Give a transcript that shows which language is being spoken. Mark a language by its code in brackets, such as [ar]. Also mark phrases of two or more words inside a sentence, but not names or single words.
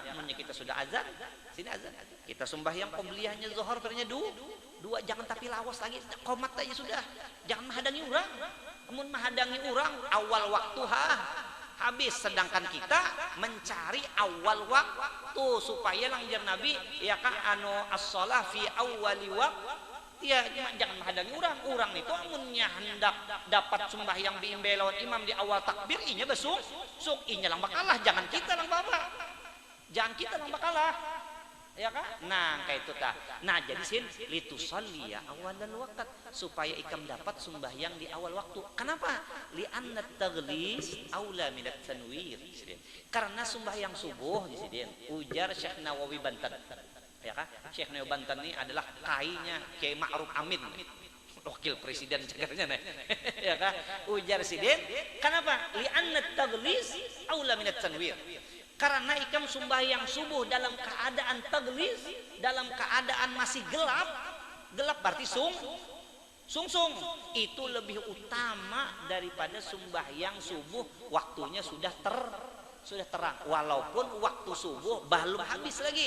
[bjn] Munnya kita sudah azan, sini azan. Kita sembahyang qobliyahnya zuhur farnya dua, jangan tapi lawas lagi, qomat aja sudah. Jangan menghadangi orang. Mun menghadangi orang awal waktu habis, sedangkan kita mencari awal waktu supaya langjar Nabi ya kan [ar] الصلاة في أول الوقت. [bjn] Ya, jangan menghadangi orang itu amunnya hendak dapat sembahyang biimbe lawan imam di awal takbir inya besuk inya lang bakalah, jangan kita lang bakalah ya kan. Nah kayak itu tah. Nah jadi [ar] لتصلي يا أول الوقت, [bjn] supaya ikam dapat sembahyang di awal waktu. Kenapa? [ar] لأن التغليس أولى من التنوير. [bjn] Karena sembahyang subuh di sini ujar Syekh Nawawi Banten. Ya kan? Syekh Nawawi Banten ini adalah kainya Kiai Ma'ruf Amin, wakil presiden cagarnya nih. Ya kan? Ujar sidin. Kenapa? [ar] لأن التغليس أولى من التنوير. [bjn] Karena ikam sembahyang subuh dalam keadaan taglis, dalam keadaan masih gelap berarti sung, itu lebih utama daripada sembahyang subuh waktunya sudah terang, walaupun waktu subuh belum habis lagi.